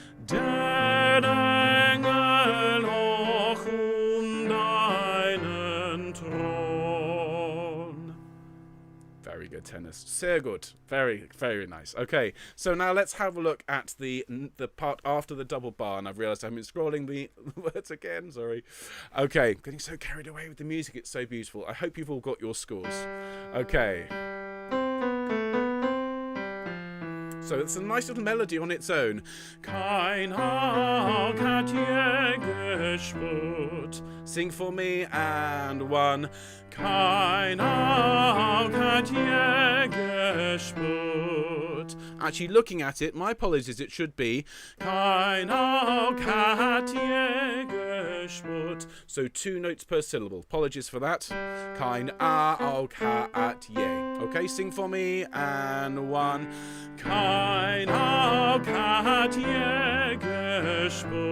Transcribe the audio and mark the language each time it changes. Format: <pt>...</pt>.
<de>Der Engel noch deinen Thron.</de> <en>Very good, tenors.</en> <de>Sehr gut.</de> <en>Very, very nice. Okay, so now let's have a look at the part after the double bar, and I've realised I've been scrolling the words again, sorry. Okay, getting so carried away with the music, it's so beautiful. I hope you've all got your scores. Okay. So it's a nice little melody on its own.</en> <de>Kein Auge hat je gespürt.</de> <en>Sing for me, and 1.</en> <de>Kein Auge hat je gespürt.</de> <en>Actually, looking at it, my apologies, it should be</en> <de>Kein Auge hat je gespürt.</de> <en>so 2 notes per syllable. Apologies for that.</en> <de>Kein Auge hat je.</de> <en>Okay, sing for me, and 1.</en> <de>Kein Auge hat je gespürt.</de>